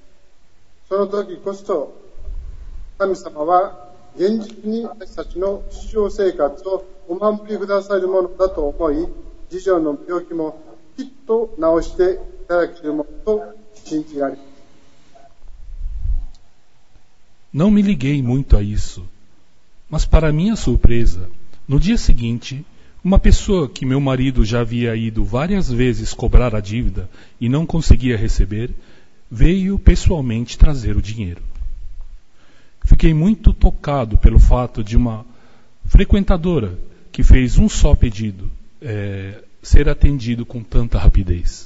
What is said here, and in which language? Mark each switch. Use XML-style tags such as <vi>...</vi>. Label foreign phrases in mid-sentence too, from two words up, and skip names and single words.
<ja>その時こそ、神様は現実に私たちの日常生活をお守りくださるものだと思い、次女の病気もきっと治していただけるものと信じられます。</ja> <pt>Não me liguei muito a isso, mas para minha surpresa, no dia seguinte, uma pessoa que meu marido já havia ido várias vezes cobrar a dívida e não conseguia receber, veio pessoalmente trazer o dinheiro. Fiquei muito tocado pelo fato de uma frequentadora que fez um só pedido ser atendido com tanta rapidez.</pt>